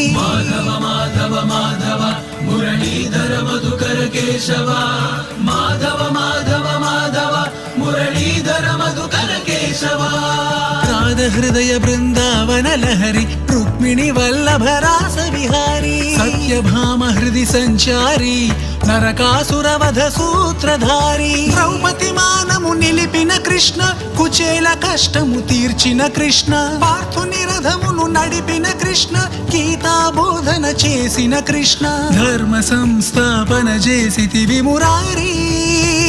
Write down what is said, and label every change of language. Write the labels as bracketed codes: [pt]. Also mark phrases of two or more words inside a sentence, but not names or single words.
[sa] माधव माधव माधव मुरलीधर मधुकर केशव माधव माधव माधव मुरलीधर मधुकर केशव [te] రాధ హృదయ బృందావన లహరి రుక్మిణి వల్లభ రాస విహారీ సత్యభామ హృది సంచారి నరకాసుర వధ సూత్రధారి ద్రౌపది మానము నిలిపిన కృష్ణ కుచేల కష్టము తీర్చిన కృష్ణ పార్థుని రథమును నడిపిన కృష్ణ గీతా బోధన చేసిన కృష్ణ ధర్మ సంస్థాపన చేసితివి మురారీ